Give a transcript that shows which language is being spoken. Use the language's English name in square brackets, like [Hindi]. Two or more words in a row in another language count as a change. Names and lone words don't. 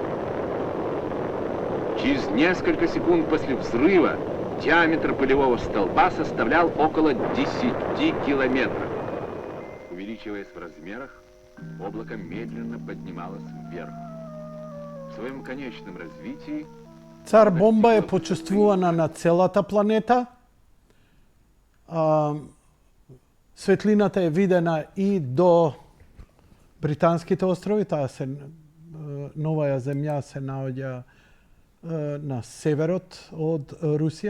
[Russian] Через несколько секунд после взрыва диаметр полевого столба составлял около 10 километров. Увеличиваясь в размерах, облако медленно поднималось вверх. В своем конечном развитии [Macedonian] Цар бомба е почувствувана на целата планета. Светлината е видена и до Британските острови, таа се новаја земја се наоѓа на северот од Русија.